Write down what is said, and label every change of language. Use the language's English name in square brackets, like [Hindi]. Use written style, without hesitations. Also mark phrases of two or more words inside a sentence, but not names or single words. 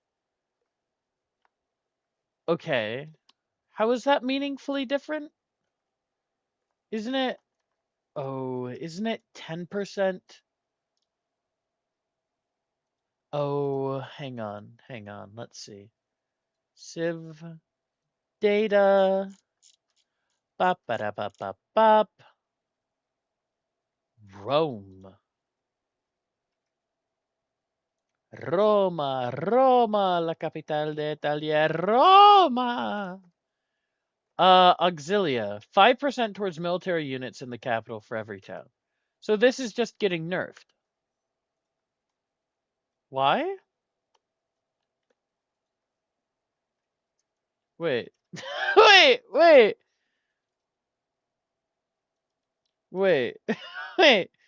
[English] Okay. How is that meaningfully different? Isn't it? Oh, isn't it 10%? Oh, hang on. Let's see. Civ data. Bop, ba da bop, bop, bop. Rome. [Italian] Roma, la capitale d'Italia, Roma. [English] Auxilia, 5% towards military units in the capital for every town. So this is just getting nerfed. Why? Wait. wait. Wait. Wait.